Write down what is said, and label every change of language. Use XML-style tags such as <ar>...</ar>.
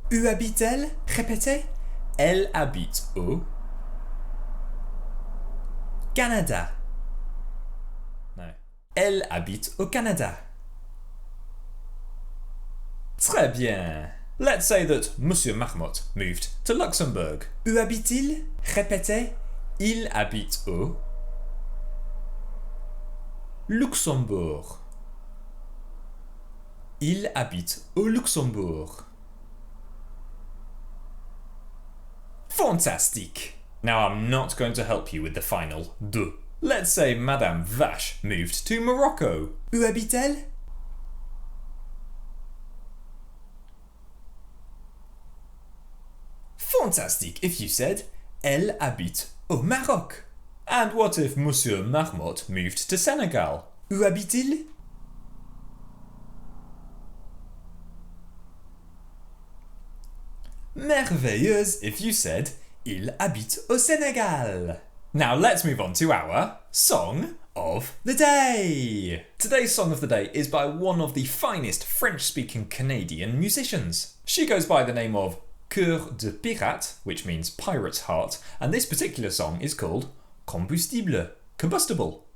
<fr>Où habite-t-elle? Répétez. Elle habite au Canada. No. Elle habite au Canada. Très bien.</fr> <en>Let's say that Monsieur Marmotte moved to Luxembourg.</en> <fr>Où habite-t-il? Répétez. Il habite au Luxembourg. Il habite au Luxembourg.</fr> <en>Fantastic! Now I'm not going to help you with the final de. Let's say Madame Vache moved to Morocco.</en> <fr>Où habite-t-elle?</fr> <en>Fantastic if you said</en> <fr>Elle habite au Maroc.</fr> <en>And what if Monsieur Marmotte moved to Senegal?</en> <fr>Où habite-t-il? Merveilleuse</fr> <en>if you said</en> <fr>Il habite au Sénégal.</fr> <en>Now let's move on to our Song of the Day. Today's Song of the Day is by one of the finest French-speaking Canadian musicians. She goes by the name of Cœur de Pirate, which means pirate's heart, and this particular song is called Combustible, combustible.</en>